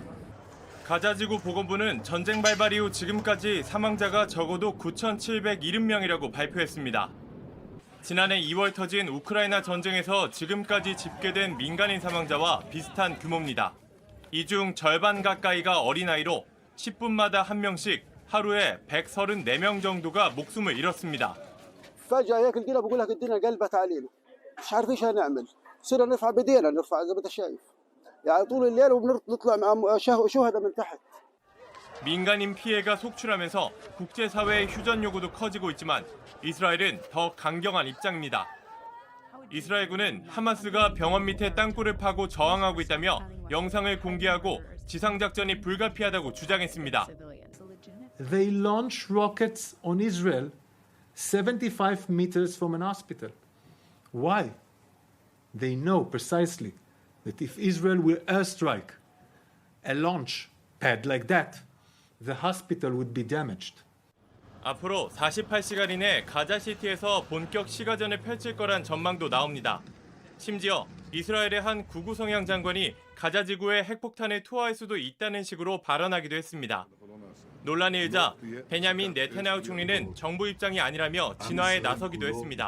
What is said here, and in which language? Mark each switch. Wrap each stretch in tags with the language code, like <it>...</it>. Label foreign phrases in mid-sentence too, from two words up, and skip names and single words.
<ko>가자지구 보건부는 전쟁 발발 이후 지금까지 사망자가 적어도 9,770명이라고 발표했습니다. 지난해 2월 터진 우크라이나 전쟁에서 지금까지 집계된 민간인 사망자와 비슷한 규모입니다. 이 중 절반 가까이가 어린아이로 10분마다 1명씩 하루에 134명 정도가 목숨을 잃었습니다.</ko> <ar>فجأة هيك لقينا بقول لك الدنيا قلبت علينا مش عارفين ايش هنعمل صرنا نرفع بدينا نرفع زي ما انت شايف يعني طول الليل وبنطلع مع شهداء من تحت.</ar> <ko>민간인 피해가 속출하면서 국제사회의 휴전 요구도 커지고 있지만 이스라엘은 더 강경한 입장입니다. 이스라엘군은 하마스가 병원 밑에 땅굴을 파고 저항하고 있다며 영상을 공개하고 지상작전이 불가피하다고 주장했습니다.</ko> <en>They launch rockets on Israel 75 meters from an hospital. Why? They know precisely that if Israel will airstrike a launch pad like that, the hospital would be damaged.</en> <ko>앞으로 48시간 이내 가자시티에서 본격 시가전을 펼칠 거란 전망도 나옵니다. 심지어 이스라엘의 한 구구 성향 장관이 가자지구에 핵폭탄을 투하할 수도 있다는 식으로 발언하기도 했습니다. 논란이 일자 베냐민 네타냐후 총리는 정부 입장이 아니라며 진화에 나서기도 했습니다.</ko>